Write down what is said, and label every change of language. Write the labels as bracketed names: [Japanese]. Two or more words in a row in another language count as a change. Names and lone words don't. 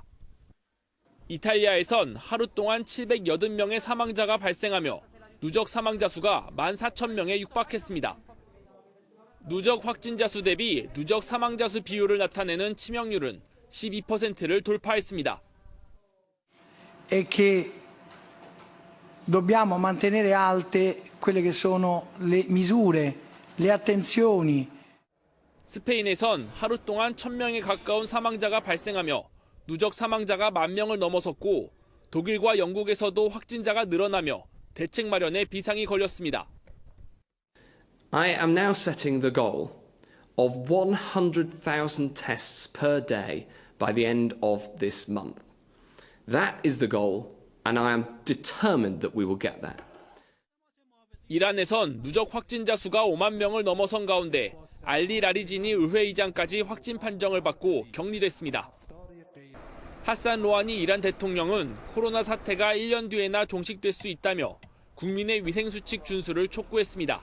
[Korean] 이탈리아에선 하루 동안 780명의 사망자가 발생하며 누적 사망자 수가 14,000명에 육박했습니다. 누적 확진자 수 대비 누적 사망자 수 비율을 나타내는 치명률은 12%를 돌파했습니다. [Italian] E che dobbiamo mantenere alte quelle che sono le misure, le attenzioni. [Korean] 스페인에선 하루 동안 1,000명에 가까운 사망자가 발생하며 누적 사망자가 10,000명을 넘어섰고 독일과 영국에서도 확진자가 늘어나며 대책 마련에 비상이 걸렸습니다. [English] I am now setting the goal of 100,000 tests per day by the end of this month. That is the goal, and I am determined that we will get there. [Korean] 이란에선 누적 확진자 수가 5만 명을 넘어선 가운데 알리 라리지니 의회의장까지 확진 판정을 받고 격리됐습니다. 하산 로하니 이란 대통령은 코로나 사태가 1년 뒤에나 종식될 수 있다며 국민의 위생수칙 준수를 촉구했습니다.